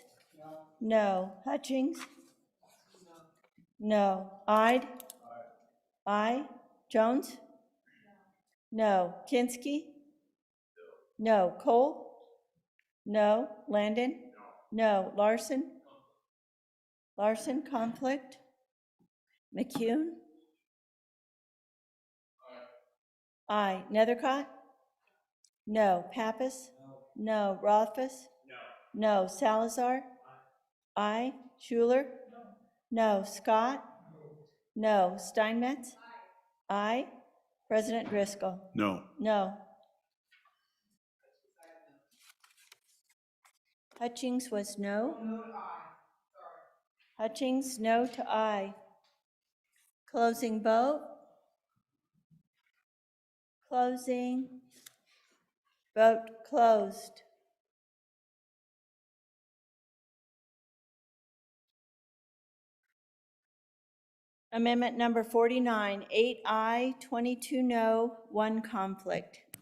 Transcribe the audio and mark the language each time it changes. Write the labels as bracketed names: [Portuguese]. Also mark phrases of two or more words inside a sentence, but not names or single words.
[English] No. Hutchings? No. Ide? Aye. Jones? No. Kinsky? No. Cole? No. Landon? No. Larson? Larson, conflict? McCune? Aye. Nethercott? No. Pappas? No. Rothfuss? No. Salazar? Aye. Schuler? No. Scott? No. Steinmetz? Aye. President Driscoll? No. No. Hutchings was no. Hutchings, no to aye. Closing vote. Closing. Vote closed. Amendment number 49, 8 aye, 22 no, 1 conflict.